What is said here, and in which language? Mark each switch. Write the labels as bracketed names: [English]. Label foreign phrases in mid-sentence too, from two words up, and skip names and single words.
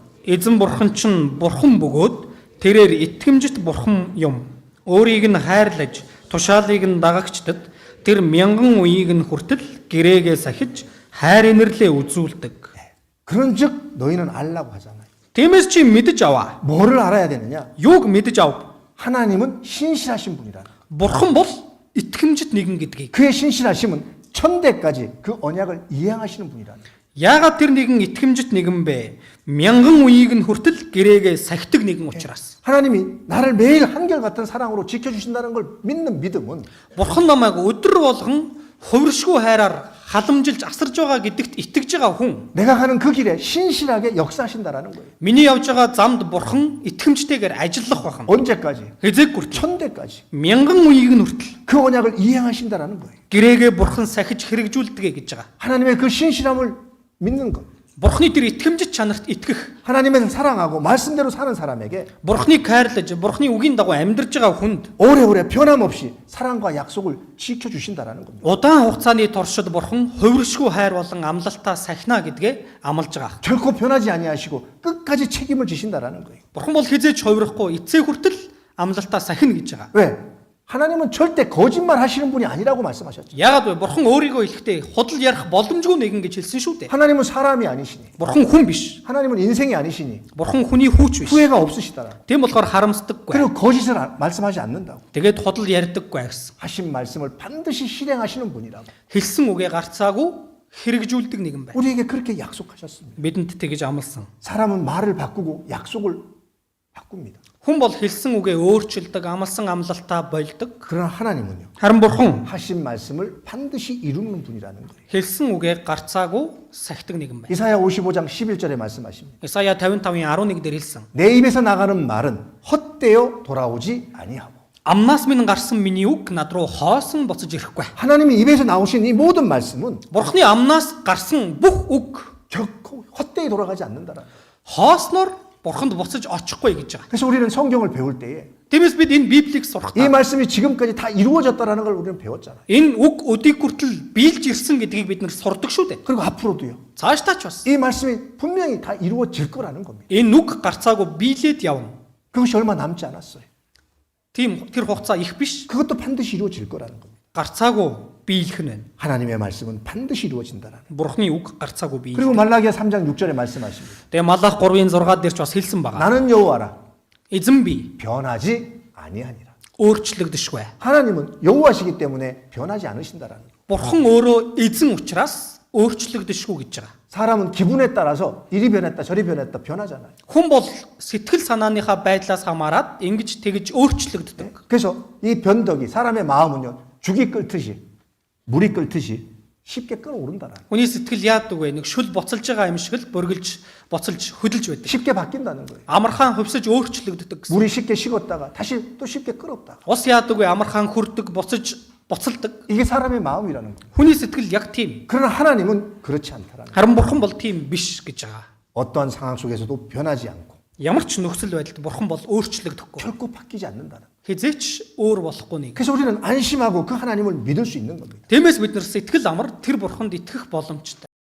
[Mongolian] Эзэн бурхан чинь бурхан бөгөөд тэрээр итгэмжит бурхан юм. Өөрийг нь хайрлаж, тушаалыг нь дагагчдад тэр мянган үеийг нь хүртэл гэрээгээ сахиж хайр инэрлээ үзүүлдэг. [Korean] 그런즉 너희는 알라고 하잖아요. [Mongolian] Тиймээс чи мэдж аваа. [Korean] 뭐를 알아야 되느냐? [Mongolian] Юуг мэдж ав? [Korean] 하나님은 신실하신 분이라. [Mongolian] Бурхан бол итгэмжит нэгэн гэдгийг. [Korean] 그의 신실하심은 천대까지 그 언약을 이행하시는 분이라는 거예요. [Mongolian] Яагаад тэр нэгэн итгэмжит нэгэн бэ? Мянган үеийг нь хүртэл гэрээгээ сахидаг нэгэн учраас. [Korean] 하나님이 나를 매일 한결같은 사랑으로 지켜주신다는 걸 믿는 믿음은 [Mongolian] Бурхан намайг өдөр болгон хувиршгүй хайраар халамжилж асарж байгаа гэдэгт итгэж байгаа хүн. [Korean] 내가 가는 그 길에 신실하게 역사하신다라는 거예요. [Mongolian] Миний явж байгаа замд бурхан итгэмжтэйгээр ажиллах байна. [Korean] 언제까지? [Mongolian] Хизээг хүртэл [Korean] 천대까지. [Mongolian] мянган үеийг нь хүртэл [Korean] 그 언약을 이행하신다라는 거예요. [Mongolian] гэрээгээ бурхан сахиж хэрэгжүүлдэг гэж байгаа. [Korean] 하나님의 그 신실함을 믿는 것. [Mongolian] Бурханы тэр итгэмжит чанарт итгэх, [Korean] 하나님을 사랑하고 말씀대로 사는 사람에게 [Mongolian] бурханыг хайрлаж, бурханы үгийн дагуу амьдарж байгаа хүнд [Korean] 오래오래 변함없이 사랑과 약속을 지켜주신다라는 겁니다. [Mongolian] удаан хугацааны туршид бурхан хувиршгүй хайр болон амлалтаа сахина гэдгээ амлаж байгаа. [Korean] 결코 변하지 아니하시고 끝까지 책임을 지신다라는 거예요. [Mongolian] Бурхан бол хизээж хувирахгүй, эцээ хүртэл амлалтаа сахина гэж байгаа. [Korean] 왜? 하나님은 절대 거짓말 하시는 분이 아니라고 말씀하셨죠. [Mongolian] Яагаад вэ? Бурхан өөрийгөө хэлэхдээ худал ярих боломжгүй нэгэн гэж хэлсэн шүү дээ. [Korean] 하나님은 사람이 아니시니. [Mongolian] Бурхан хүн биш. [Korean] 하나님은 인생이 아니시니. [Mongolian] Бурхан хүний хүүч биш. [Korean] 후회가 없으시다라. [Mongolian] Тийм болохоор харамсдаггүй. [Korean] 그리고 거짓을 말씀하지 않는다고. [Mongolian] Тэгээд худал ярьдаггүй гэсэн. [Korean] 하신 말씀을 반드시 실행하시는 분이라고. [Mongolian] Хэлсэн үгээ гарцаагүй хэрэгжүүлдэг нэгэн байна. [Korean] 우리에게 그렇게 약속하셨습니다. [Mongolian] Бидэнд тэгж амласан. [Korean] 사람은 말을 바꾸고 약속을 바꿉니다. [Mongolian] Хүн бол хэлсэн үгээ өөрчилдөг, амласан амлалтаа болдог. [Korean] 그러나 하나님은요. [Mongolian] Харин бурхан [Korean] 하신 말씀을 반드시 이루는 분이라는 거예요. [Mongolian] хэлсэн үгээ гарцаагүй сахидаг нэгэн байна. [Korean] 이사야 55장 11절에 말씀하십니다. [Mongolian] Исая 55-ийн 11 дээр хэлсэн. [Korean] 내 입에서 나가는 말은 헛되어 돌아오지 아니하고. [Mongolian] Амнаас минь гарсан миний үг над руу хоосон буцаж ирэхгүй. [Korean] 하나님이 입에서 나오신 이 모든 말씀은 [Mongolian] Бурханы амнаас гарсан бүх үг [Korean] 결코 헛되이 돌아가지 않는다라. [Mongolian] хоосноор бурханд буцаж очихгүй гэж байгаа. [Korean] 그래서 우리는 성경을 배울 때에 [Mongolian] Тиймээс бид энэ Библийг [Korean] 이 [Mongolian] сурахдаа [Korean] 말씀이 지금까지 다 이루어졌다라는 걸 우리는 배웠잖아요. [Mongolian] энэ үг өдийг хүртэл биелж ирсэн гэдгийг бид нар сурдаг шүү дээ. [Korean] 그리고 앞으로도요. [Mongolian] Цаашдаа ч бас [Korean] 이 말씀이 분명히 다 이루어질 거라는 겁니다. [Mongolian] энэ үг гарцаагүй биелээд явна. [Korean] 그것이 얼마 남지 않았어요. [Mongolian] Тийм тэр хугацаа их биш. [Korean] 그것도 반드시 이루어질 거라는 겁니다. [Mongolian] Гарцаагүй биелэх нь байна. [Korean] 하나님의 말씀은 반드시 이루어진다라는. [Mongolian] Бурхны үг гарцаагүй биелэх. [Korean] 그리고 말라기야 3장 6절에 말씀하십니다. [Mongolian] Тэгээ Малах 3-ын 6 дээр ч бас хэлсэн байгаа. [Korean] 나는 여호와라 [Mongolian] Эзэн би [Korean] 변하지 아니하니라. [Mongolian] өөрчлөгдөшгүй. [Korean] 하나님은 여호와시기 때문에 변하지 않으신다라는 거. [Mongolian] Бурхан өөрөө эзэн учраас өөрчлөгдөшгүй гэж байгаа. [Korean] 사람은 기분에 따라서 이리 변했다 저리 변했다 변하잖아요. [Mongolian] Хүн бол сэтгэл санааныхаа байдлаас хамаарат ингэж тэгж өөрчлөгддөг. [Korean] 그래서 이 변덕이 사람의 마음은요 죽이 끓듯이 물이 끓듯이 쉽게 끓어오른다라는. [Mongolian] Хүний сэтгэл яадаг вэ? Нэг шүл боцолж байгаа юм шиг л бөргөлж, боцолж, хөдөлж байдаг. [Korean] 쉽게 바뀐다는 거예요. [Mongolian] Амархан хөвсөж өөрчлөгддөг гэсэн. [Korean] 물이 쉽게 식었다가 다시 또 쉽게 끓었다가. [Mongolian] Ус яадаг вэ? Амархан хүрдэг, боцолдог. [Korean] 이게 사람의 마음이라는 거예요. [Mongolian] Хүний сэтгэл яг тийм. [Korean] 그러나 하나님은 그렇지 않다라는 거예요. [Mongolian] Харин бурхан бол тийм биш гэж байгаа. [Korean] 어떠한 상황 속에서도 변하지 않고 [Mongolian] Ямар ч нөхцөл байдалд бурхан бол өөрчлөгдөхгүй. [Korean] 결코 바뀌지 않는다는 거예요. [Mongolian] Хизээч өөр болохгүй нэг. [Korean] 그래서 우리는 안심하고 그 하나님을 믿을 수 있는 겁니다. [Mongolian] Тиймээс бид нар сэтгэл амар тэр бурханд итгэх боломжтой.